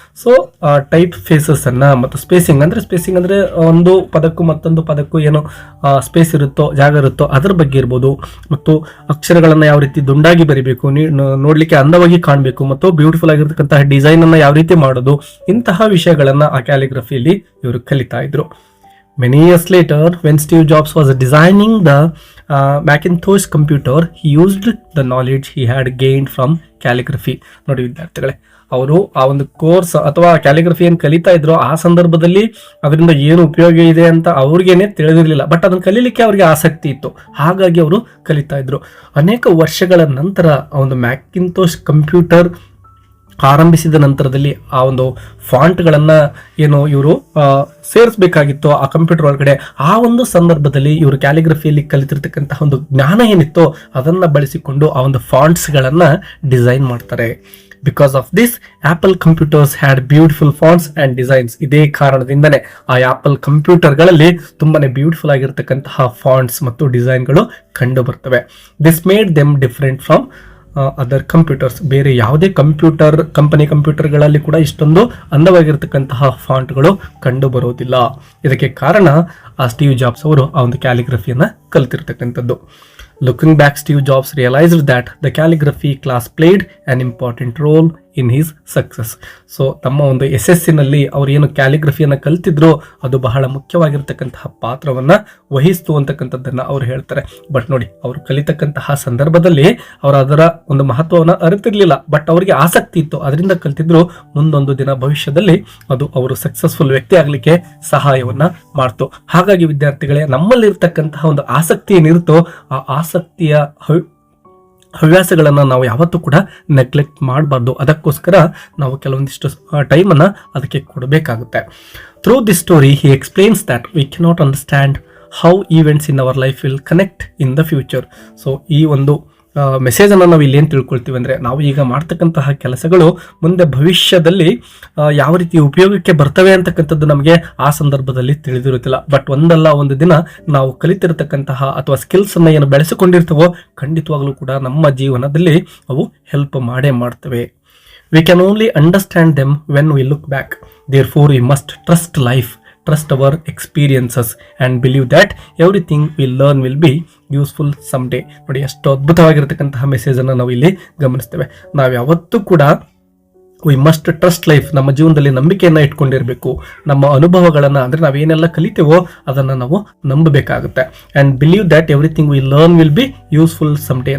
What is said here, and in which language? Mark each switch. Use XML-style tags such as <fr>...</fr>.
<kn>So type ಫೇಸಸ್ಸನ್ನು ಮತ್ತು spacing ಅಂದರೆ ಒಂದು ಪದಕ್ಕೂ ಮತ್ತೊಂದು ಪದಕ್ಕೂ ಏನು ಸ್ಪೇಸ್ ಇರುತ್ತೋ, ಜಾಗ ಇರುತ್ತೋ ಅದರ ಬಗ್ಗೆ ಇರ್ಬೋದು. ಮತ್ತು ಅಕ್ಷರಗಳನ್ನು ಯಾವ ರೀತಿ ದುಂಡಾಗಿ ಬರಿಬೇಕು, ನೋಡಲಿಕ್ಕೆ ಅಂದವಾಗಿ ಕಾಣಬೇಕು, ಮತ್ತು ಬ್ಯೂಟಿಫುಲ್ ಆಗಿರ್ತಕ್ಕಂತಹ ಡಿಸೈನನ್ನು ಯಾವ ರೀತಿ ಮಾಡೋದು, ಇಂತಹ ವಿಷಯಗಳನ್ನು ಆ ಕ್ಯಾಲಿಗ್ರಫಿಯಲ್ಲಿ ಇವರು ಕಲಿತಾ ಇದ್ರು.</kn> <en>Many years later, when Steve Jobs was designing the Macintosh computer, he used the knowledge he had gained from calligraphy.</en> <kn>ನೋಡಿ ವಿದ್ಯಾರ್ಥಿಗಳೇ, ಅವರು ಆ ಒಂದು ಕೋರ್ಸ್ ಅಥವಾ ಕ್ಯಾಲಿಗ್ರಫಿ ಏನು ಕಲಿತಾ ಇದ್ರು ಆ ಸಂದರ್ಭದಲ್ಲಿ ಅದರಿಂದ ಏನು ಉಪಯೋಗ ಇದೆ ಅಂತ ಅವ್ರಿಗೇನೆ ತಿಳಿದಿರಲಿಲ್ಲ. ಬಟ್ ಅದನ್ನು ಕಲೀಲಿಕ್ಕೆ ಅವ್ರಿಗೆ ಆಸಕ್ತಿ ಇತ್ತು, ಹಾಗಾಗಿ ಅವರು ಕಲಿತಾ ಇದ್ರು. ಅನೇಕ ವರ್ಷಗಳ ನಂತರ ಆ ಒಂದು ಮ್ಯಾಕಿಂತೋಶ್ ಕಂಪ್ಯೂಟರ್ ಆರಂಭಿಸಿದ ನಂತರದಲ್ಲಿ ಆ ಒಂದು ಫಾಂಟ್ಗಳನ್ನು ಏನು ಇವರು ಸೇರಿಸಬೇಕಾಗಿತ್ತು ಆ ಕಂಪ್ಯೂಟರ್ ಒಳಗಡೆ, ಆ ಒಂದು ಸಂದರ್ಭದಲ್ಲಿ ಇವರು ಕ್ಯಾಲಿಗ್ರಫಿಯಲ್ಲಿ ಕಲಿತಿರ್ತಕ್ಕಂತಹ ಒಂದು ಜ್ಞಾನ ಏನಿತ್ತೋ ಅದನ್ನು ಬಳಸಿಕೊಂಡು ಆ ಒಂದು ಫಾಂಟ್ಸ್ಗಳನ್ನು ಡಿಸೈನ್ ಮಾಡ್ತಾರೆ.</kn> <en>Because of this Apple computers had beautiful fonts and designs.</en> <kn>ಇದೇ ಕಾರಣದಿಂದನೇ ಆ ಆಪಲ್ ಕಂಪ್ಯೂಟರ್ಗಳಲ್ಲಿ ತುಂಬಾನೇ ಬ್ಯೂಟಿಫುಲ್ ಆಗಿರ್ತಕ್ಕಂತಹ ಫಾಂಟ್ಸ್ ಮತ್ತು ಡಿಸೈನ್ಗಳು ಕಂಡು ಬರ್ತವೆ.</kn> <en>This made them different from other computers.</en> <kn>ಬೇರೆ ಯಾವುದೇ ಕಂಪ್ಯೂಟರ್ಗಳಲ್ಲಿ ಕೂಡ ಇಷ್ಟೊಂದು ಅಂದವಾಗಿರ್ತಕ್ಕಂತಹ ಫಾಂಟ್ಗಳು ಕಂಡು ಬರೋದಿಲ್ಲ. ಇದಕ್ಕೆ ಕಾರಣ ಆ ಸ್ಟೀವ್ ಜಾಬ್ಸ್ ಅವರು ಆ ಒಂದು ಕ್ಯಾಲಿಗ್ರಫಿಯನ್ನು ಕಲಿತಿರ್ತಕ್ಕಂಥದ್ದು.</kn> <en>Looking back, Steve Jobs realized that the calligraphy class played an important role in his success.</en> <kn>So ತಮ್ಮ ಒಂದು SSCನಲ್ಲಿ ಅವರು ಏನು ಕ್ಯಾಲಿಗ್ರಫಿಯನ್ನು ಕಲ್ತಿದ್ರೋ ಅದು ಬಹಳ ಮುಖ್ಯವಾಗಿರ್ತಕ್ಕಂತಹ ಪಾತ್ರವನ್ನು ವಹಿಸ್ತು ಅಂತಕ್ಕಂಥದ್ದನ್ನು ಅವರು ಹೇಳ್ತಾರೆ. ಬಟ್ ನೋಡಿ, ಅವರು ಕಲಿತಕ್ಕಂತಹ ಸಂದರ್ಭದಲ್ಲಿ ಅವರು ಅದರ ಒಂದು ಮಹತ್ವವನ್ನು ಅರಿತಿರ್ಲಿಲ್ಲ, ಬಟ್ ಅವರಿಗೆ ಆಸಕ್ತಿ ಇತ್ತು, ಅದರಿಂದ ಕಲ್ತಿದ್ರು. ಮುಂದೊಂದು ದಿನ ಭವಿಷ್ಯದಲ್ಲಿ ಅದು ಅವರು ಸಕ್ಸಸ್ಫುಲ್ ವ್ಯಕ್ತಿ ಆಗಲಿಕ್ಕೆ ಸಹಾಯವನ್ನು ಮಾಡ್ತು. ಹಾಗಾಗಿ ವಿದ್ಯಾರ್ಥಿಗಳೇ, ನಮ್ಮಲ್ಲಿರ್ತಕ್ಕಂತಹ ಒಂದು ಆಸಕ್ತಿ ಏನಿರುತ್ತೋ ಆ ಆಸಕ್ತಿಯ ಹವ್ಯಾಸಗಳನ್ನು ನಾವು ಯಾವತ್ತೂ ಕೂಡ ನೆಗ್ಲೆಕ್ಟ್ ಮಾಡಬಾರ್ದು. ಅದಕ್ಕೋಸ್ಕರ ನಾವು ಕೆಲವೊಂದಿಷ್ಟು ಟೈಮನ್ನು ಅದಕ್ಕೆ ಕೊಡಬೇಕಾಗುತ್ತೆ.</kn> <en>Through this story he explains that we cannot understand how events in our life will connect in the future.</en> <kn>So ಈ ಒಂದು ಮೆಸೇಜನ್ನು ನಾವು ಇಲ್ಲೇನು ತಿಳ್ಕೊಳ್ತೀವಿ ಅಂದರೆ, ನಾವು ಈಗ ಮಾಡ್ತಕ್ಕಂತಹ ಕೆಲಸಗಳು ಮುಂದೆ ಭವಿಷ್ಯದಲ್ಲಿ ಯಾವ ರೀತಿ ಉಪಯೋಗಕ್ಕೆ ಬರ್ತವೆ ಅಂತಕ್ಕಂಥದ್ದು ನಮಗೆ ಆ ಸಂದರ್ಭದಲ್ಲಿ ತಿಳಿದಿರುತ್ತಿಲ್ಲ. ಬಟ್ ಒಂದಲ್ಲ ಒಂದು ದಿನ ನಾವು ಕಲಿತಿರತಕ್ಕಂತಹ ಅಥವಾ ಸ್ಕಿಲ್ಸನ್ನು ಏನು ಬೆಳೆಸಿಕೊಂಡಿರ್ತವೋ ಖಂಡಿತವಾಗ್ಲೂ ಕೂಡ ನಮ್ಮ ಜೀವನದಲ್ಲಿ ಅವು ಹೆಲ್ಪ್ ಮಾಡೇ ಮಾಡ್ತವೆ.</kn> <en>We can only understand them when we look back. Therefore, we must trust life, trust our experiences and believe that everything we learn will be useful someday.</en> <kn>ನೋಡಿ, ಎಷ್ಟು ಅದ್ಭುತವಾಗಿರತಕ್ಕಂತಹ ಮೆಸೇಜನ್ನು ನಾವು ಇಲ್ಲಿ ಗಮನಿಸ್ತೇವೆ. ನಾವು ಯಾವತ್ತೂ ಕೂಡ</kn> <en>we must trust life,</en> <kn>ನಮ್ಮ ಜೀವನದಲ್ಲಿ ನಂಬಿಕೆಯನ್ನು ಇಟ್ಕೊಂಡಿರಬೇಕು. ನಮ್ಮ ಅನುಭವಗಳನ್ನು ಅಂದರೆ ನಾವೇನೆಲ್ಲ ಕಲಿತೇವೋ ಅದನ್ನು ನಾವು ನಂಬಬೇಕಾಗುತ್ತೆ.</kn> <en>And believe that everything we learn will be useful someday.</en>